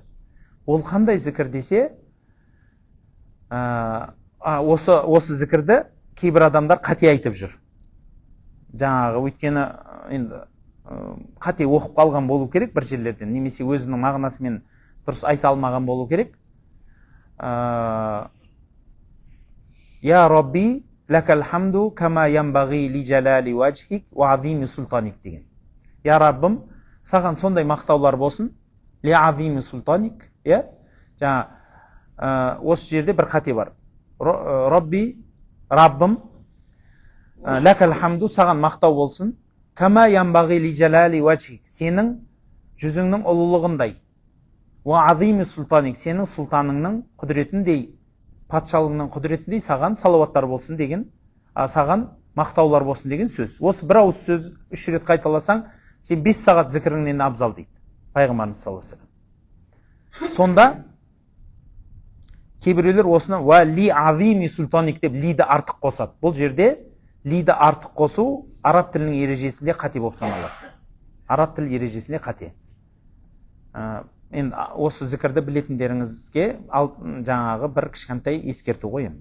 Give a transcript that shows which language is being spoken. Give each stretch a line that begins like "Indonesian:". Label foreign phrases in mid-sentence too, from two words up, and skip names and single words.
Kazakh: Ол қандай зікір десе, осы зікірді кейбір адамдар қате айтып жүр. Жаңағы өйткені енді қате оқып қалған болу керек бір жерлерден, немесе өзінің мағынасымен дұрыс айта алмаған болу керек.
Arabic: يا ربي لك الحمد كما ينبغي لجلال وجهك وعظيم سلطانك
Kazakh: деген. Я Раббым, саған сондай мақтаулар болсын,
Arabic: لعظيم سلطانك,
Kazakh: е? Жаңа осы жерде бір қате бар. Раббым,
Arabic: لك الحمد,
Kazakh: саған мақтау болсын,
Arabic: كما ينبغي لجلال وجهك,
Kazakh: сенің жүзіңнің ұлылығындай,
Arabic: وعظيم سلطانك,
Kazakh: сенің сұлтаныңның құдіретіндей, патшалығының құдіретіндей саған салауаттар болсын деген, саған мақтаулар болсын деген сөз. Осы бір ауыз сөз 3 рет қайталасаң, сен 5 сағат зікіріңнен абзал дейді пайғамбарымыз
Arabic: صلى الله عليه وسلم.
Kazakh: Сонда кейбіреулер осыны
Arabic: ولعظيم سلطانك
Kazakh: деп лиді артық қосады. Бұл жерде лиді артық қосу араб тілінің ережесінде қате болып саналады. Араб тіл ережесінде қате. Енді осы зікірді білетіндеріңізге жаңағы бір кішкентай ескерту қоямын.